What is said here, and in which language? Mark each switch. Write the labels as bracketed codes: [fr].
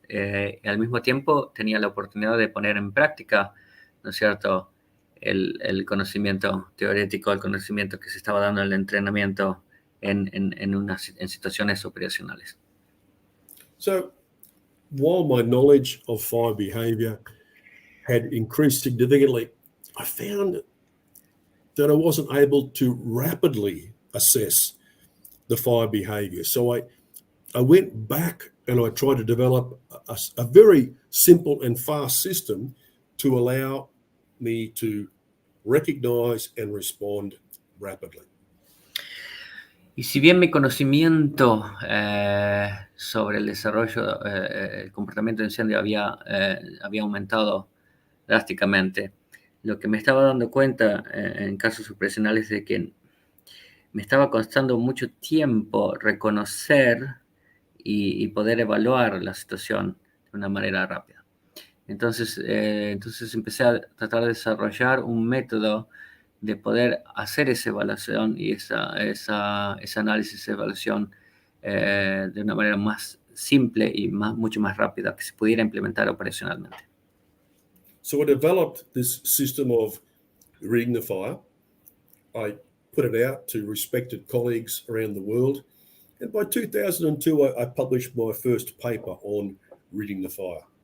[es] Y al mismo tiempo tenía la oportunidad de poner en práctica, ¿no es cierto?, el conocimiento teórico, el conocimiento que se estaba dando en el entrenamiento en situaciones operacionales. [en] So, while my knowledge of fire behavior had increased significantly, I found that I wasn't able to rapidly assess the fire behavior. So I went back and I tried to develop a very simple and fast system to allow me to recognize and respond rapidly. [es] Y si bien mi conocimiento sobre el desarrollo, el comportamiento de incendio había aumentado drásticamente, lo que me estaba dando cuenta en casos operacionales de que me estaba costando mucho tiempo reconocer y poder evaluar la situación de una manera rápida. Entonces empecé a tratar de desarrollar un método de poder hacer esa evaluación y ese análisis, esa evaluación de una manera más simple y mucho más rápida que se pudiera implementar operacionalmente. [en] So I developed this system of reading the fire. I put it out to respected colleagues around the world. And by 2002, I published my first paper on reading the fire.